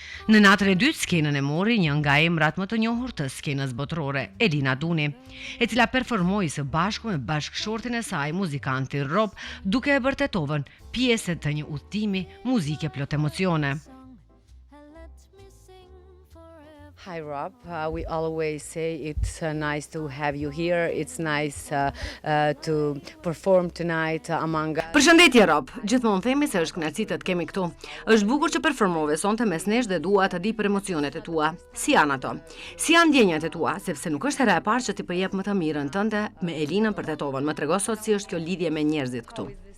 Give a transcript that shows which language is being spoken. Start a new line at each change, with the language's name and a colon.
Albanian: Në natën e dytë skenën e mori një nga emrat më të njohur të skenës botërore, Elina Duni, e cila performoi së bashku me bashkëshortin e saj, muzikanti Rob, duke e bërë Tetovën pjesë të një udhëtimi muzike plot emocione.
English: Hi Rob, we always say it's nice to have you here. It's nice to perform tonight among us.
Albanian: Përshëndetje Rob, gjithmonë themi se është kënaqësi të të kemi këtu. Është bukur që performove sonte mes nesh dhe dua të di për emocionet e tua. Si janë ato? Si janë ndjenjat e tua, sepse nuk është hera e parë që ti përjep më të mirën tënde me Elinën për Tetovën. Më trego sot si është kjo lidhje me njerëzit këtu.